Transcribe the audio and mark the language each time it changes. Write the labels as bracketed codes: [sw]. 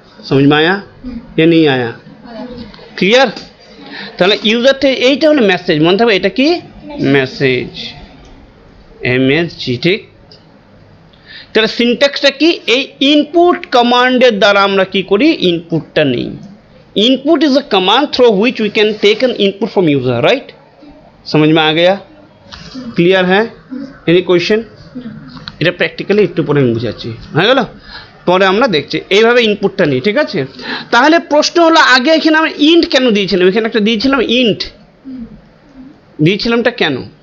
[hi] समझ में आया या नहीं आया? ক্লিয়ার? [bn] তাহলে ইউজার থেকে এইটা হলো মেসেজ, মনে থাকবে এটা কি? Message, MSG. ঠিক, তাহলে সিনট্যাক্সটা কি? এই ইনপুট কমান্ডের দ্বারা আমরা কি করি? ইনপুটটা নেই। [en] Input is a command through which we can take an input from user, right. [hi] समझ में आ गया? क्लियर है? [en] Any question? [bn] এটা প্র্যাকটিক্যালি একটু পরে আমি বুঝাচ্ছি, হয়ে গেল, পরে আমরা দেখছি এইভাবে ইনপুটটা নিই। ঠিক আছে, তাহলে প্রশ্ন হলো আগে এখানে আমরা ইন্ট কেন দিয়েছিলাম? এখানে একটা দিয়েছিলাম ইন্ট, দিয়েছিলামটা কেন?